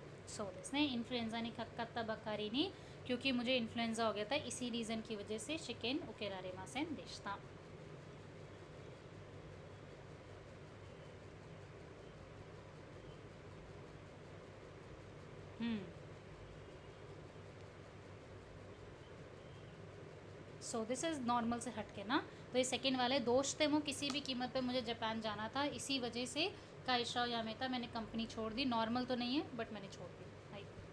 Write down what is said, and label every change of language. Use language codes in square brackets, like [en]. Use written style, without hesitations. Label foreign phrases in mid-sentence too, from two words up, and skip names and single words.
[ja] そうですねインフルエンザにかかったばかりに [hi] क्योंकि मुझे इन्फ्लुएंजा हो गया था इसी रीज़न की वजह से [ja] 試験受けられませんでした [en] so this is [hi] नॉर्मल से हटके ना तो ये सेकेंड वाले दोस्त थे वो किसी भी कीमत पे मुझे जापान जाना था इसी वजह से [ja] 会社辞めた [hi] मैंने कंपनी छोड़ दी नॉर्मल तो नहीं है बट मैंने छोड़ दी हाई